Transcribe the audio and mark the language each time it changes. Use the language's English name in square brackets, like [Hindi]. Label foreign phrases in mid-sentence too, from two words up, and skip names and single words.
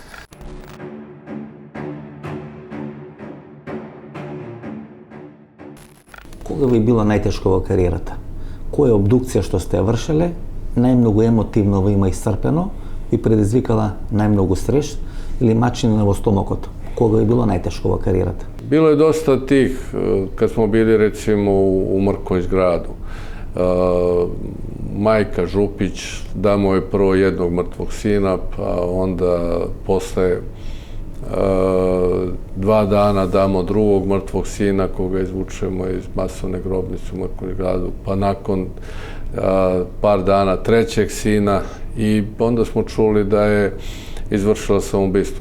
[Macedonian] Кога ви било најтешко во кариерата? Која обдукција што сте ја вршеле, најмногу емотивно ви има исцрпено и предизвикала најмногу стрес или мачење во стомакот? Кога ви било најтешко во кариерата? [Serbian] Bilo je dosta tih, kad smo bili recimo u Mrkonjić gradu. Majka Župić, damo je prvo jednog mrtvog sina, pa onda posle 2 dana damo drugog mrtvog sina koga izvučemo iz masovne grobnice u Mrkonjić gradu, pa nakon par dana trećeg sina i onda smo čuli da je izvršila samoubistvo.